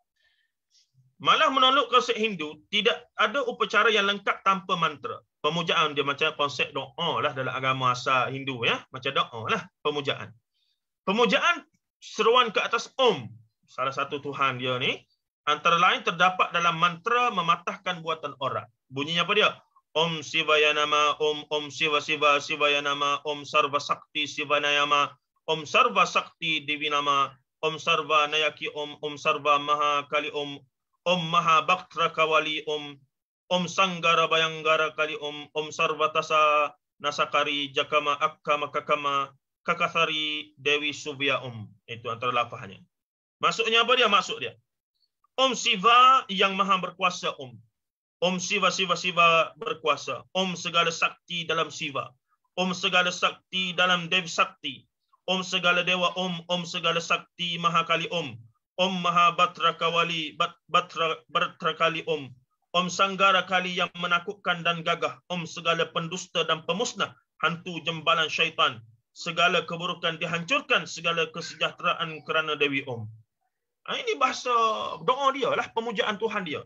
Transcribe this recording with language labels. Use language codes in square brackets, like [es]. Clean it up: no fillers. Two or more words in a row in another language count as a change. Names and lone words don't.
[ms] Malah menolak konsep Hindu, tidak ada upacara yang lengkap tanpa mantra. Pemujaan dia macam konsep doa lah dalam agama asal Hindu ya. Macam doa lah, pemujaan. Pemujaan seruan ke atas Om. Salah satu Tuhan dia ni. Antara lain terdapat dalam mantra mematahkan buatan orang. Bunyinya apa dia? [sa] Om Sivaya Nama, Om Siva Siva Sivaya Nama, Om Sarva Sakti Sivanayama, Om Sarva Sakti Divinama, Om Sarva Nayaki Om Sarva Maha Kali Om Maha Bhaktra Kawali Om Sanggara Bayanggara Kali Om Sarva Tasa Nasakari Jakama Akkama Kakama Kakasari Dewi Subya [ms] Itu antara lafaznya. Maksudnya apa dia? Maksud dia, Om Siva yang maha berkuasa Om Siva Siva Siva berkuasa, Om segala sakti dalam Siva, Om segala sakti dalam Dewi Sakti, Om segala dewa Om segala sakti maha kali Om maha batra kawali batra kali Om sanggara kali yang menakutkan dan gagah, Om segala pendusta dan pemusnah, hantu jembalan syaitan, segala keburukan dihancurkan, segala kesejahteraan kerana Dewi Ini bahasa doa dia lah, pemujaan Tuhan dia.